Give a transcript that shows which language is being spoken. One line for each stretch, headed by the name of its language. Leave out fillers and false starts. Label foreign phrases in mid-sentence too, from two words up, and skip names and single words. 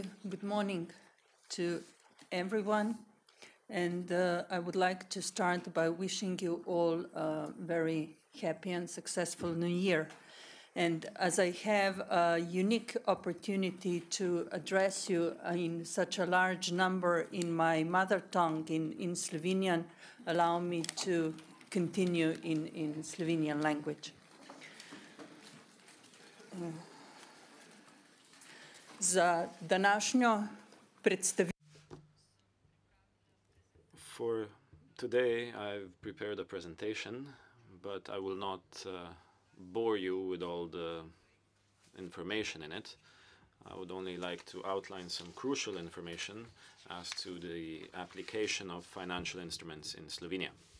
English: Good morning to everyone. And I would like to start by wishing you all a very happy and successful New Year. And as I have a unique opportunity to address you in such a large number in my mother tongue, in Slovenian, allow me to continue in Slovenian language.
Slovenian: Za današnjo predstavitev.
English: For today, I've prepared a presentation, but I will not bore you with all the information in it. I would only like to outline some crucial information as to the application of financial instruments in Slovenia.